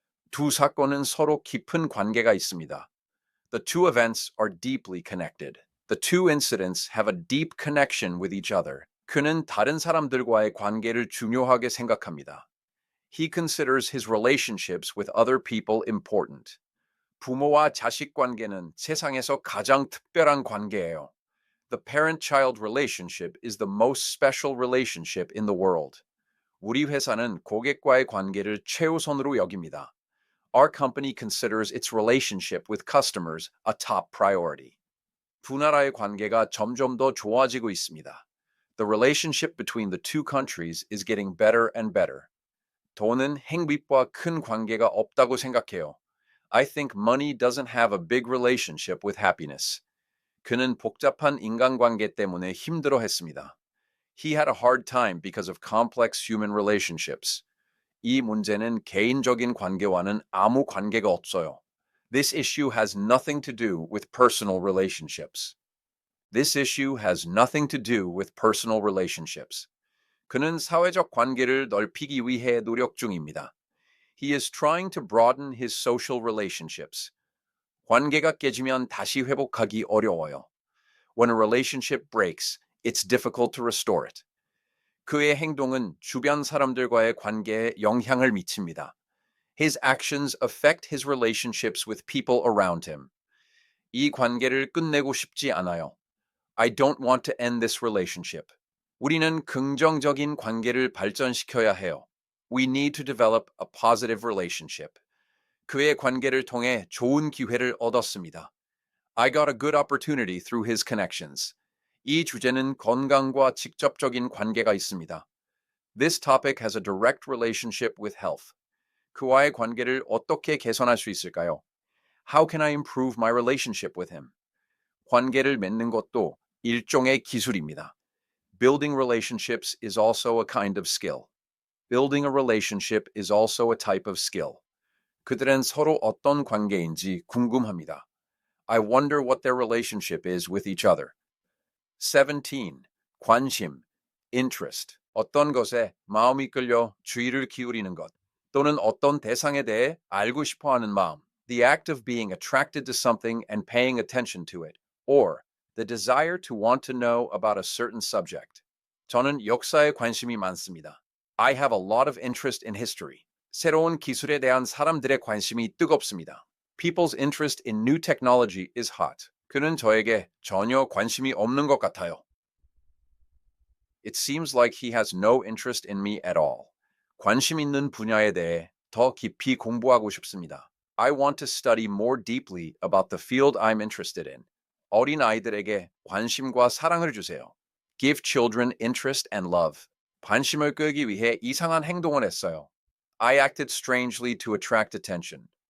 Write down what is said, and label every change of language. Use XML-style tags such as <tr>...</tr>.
<ko>두 사건은 서로 깊은 관계가 있습니다.</ko> <en>The two events are deeply connected. The two incidents have a deep connection with each other.</en> <ko>그는 다른 사람들과의 관계를 중요하게 생각합니다.</ko> <en>He considers his relationships with other people important.</en> <ko>부모와 자식 관계는 세상에서 가장 특별한 관계예요.</ko> <en>The parent-child relationship is the most special relationship in the world.</en> <ko>우리 회사는 고객과의 관계를 최우선으로 여깁니다.</ko> <en>Our company considers its relationship with customers a top priority.</en> <ko>두 나라의 관계가 점점 더 좋아지고 있습니다.</ko> <en>The relationship between the two countries is getting better and better.</en> <ko>돈은 행복과 큰 관계가 없다고 생각해요.</ko> <en>I think money doesn't have a big relationship with happiness.</en> <ko>그는 복잡한 인간관계 때문에 힘들어했습니다.</ko> <en>He had a hard time because of complex human relationships.</en> <ko>이 문제는 개인적인 관계와는 아무 관계가 없어요.</ko> <en>This issue has nothing to do with personal relationships. This issue has nothing to do with personal relationships.</en> <ko>그는 사회적 관계를 넓히기 위해 노력 중입니다.</ko> <en>He is trying to broaden his social relationships.</en> <ko>관계가 깨지면 다시 회복하기 어려워요.</ko> <en>When a relationship breaks, it's difficult to restore it.</en> <ko>그의 행동은 주변 사람들과의 관계에 영향을 미칩니다.</ko> <en>His actions affect his relationships with people around him.</en> <ko>이 관계를 끝내고 싶지 않아요.</ko> <en>I don't want to end this relationship.</en> <ko>우리는 긍정적인 관계를 발전시켜야 해요.</ko> <en>We need to develop a positive relationship.</en> <ko>그의 관계를 통해 좋은 기회를 얻었습니다.</ko> <en>I got a good opportunity through his connections.</en> <ko>이 주제는 건강과 직접적인 관계가 있습니다.</ko> <en>This topic has a direct relationship with health.</en> <ko>그와의 관계를 어떻게 개선할 수 있을까요?</ko> <en>How can I improve my relationship with him?</en> <ko>관계를 맺는 것도 일종의 기술입니다.</ko> <en>Building relationships is also a kind of skill. Building a relationship is also a type of skill.</en> <ko>그들은 서로 어떤 관계인지 궁금합니다.</ko> <en>I wonder what their relationship is with each other. 17.</en> <ko>관심, interest. 어떤 것에 마음이 끌려 주의를 기울이는 것 또는 어떤 대상에 대해 알고 싶어 하는 마음.</ko> <en>The act of being attracted to something and paying attention to it. Or the desire to want to know about a certain subject.</en> <ko>저는 역사에 관심이 많습니다.</ko> <en>I have a lot of interest in history.</en> <ko>새로운 기술에 대한 사람들의 관심이 뜨겁습니다.</ko> <en>People's interest in new technology is hot.</en> <ko>그는 저에게 전혀 관심이 없는 것 같아요.</ko> <en>It seems like he has no interest in me at all.</en> <ko>관심 있는 분야에 대해 더 깊이 공부하고 싶습니다.</ko> <en>I want to study more deeply about the field I'm interested in.</en> <ko>어린 아이들에게 관심과 사랑을 주세요.</ko> <en>Give children interest and love.</en> <ko>관심을 끌기 위해 이상한 행동을 했어요.</ko> <en>I acted strangely to attract attention.</en>